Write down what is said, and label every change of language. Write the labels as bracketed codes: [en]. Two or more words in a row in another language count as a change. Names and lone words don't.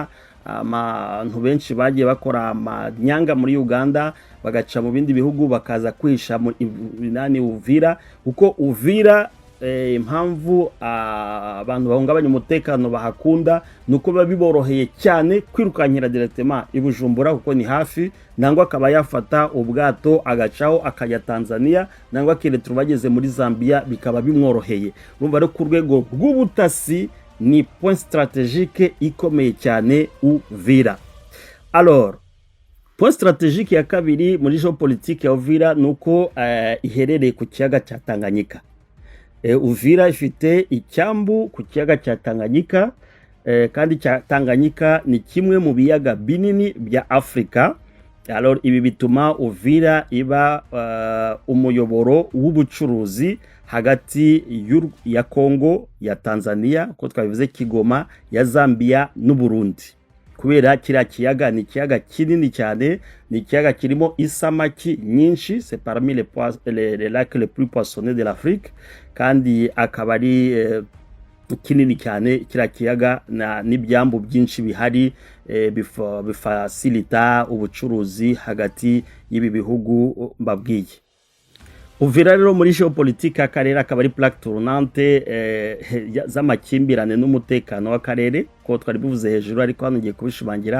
[rw] Abantu benshi bagiye bakora amanyanga muri Uganda bagaca mu bindi bihugu bakaza kwisha mu Uvira, kuko Uvira impamvu abantu bahungabanya umutekano bahakunda nuko biba biboroheye cyane kwirukankira directement i Bujumbura kuko ni hafi, nangwa akaba yafata ubwato agacaho akajya Tanzania, nangwa akiretura bageze muri Zambia bikaba bimworoheye. Urumva rero ku rwego rw'ubutasi ni [fr] point stratégique [rw] ikomeye cyane Uvira. [fr] Alors point stratégique [rw] ya kabiri muri géopolitique ya Uvira nuko iherereye ku kiyaga cya Tanganyika. Uvira ifite icyambu ku kiyaga cya Tanganyika, kandi Tanganyika ni kimwe mu biyaga binini bya Afrika. Alors ibi bituma Uvira iba umuyoboro w'ubucuruzi hagati ya Congo, ya Tanzania, ko twabivuze Kigoma, ya Zambia n'u Burundi. Kubera kiriya kiyaga ni ikiyaga kinini cyane, ni ikiyaga kirimo isamaki nyinshi, [fr] c'est parmi les lacs les plus poissonneux de l'Afrique, [rw] kandi akaba ari kinini cyane kiriya kiyaga n'ibyambu byinshi bihari bifasilita ubucuruzi hagati y'ibi bihugu mbabwiye. Uvira rero muri géopolitique y'akarere akaba ari [fr] plaque tournante [rw] z'amakimbirane n'umutekano w'akarere, ko twari bivuze hejuru ariko hano ngiye kubishimangira.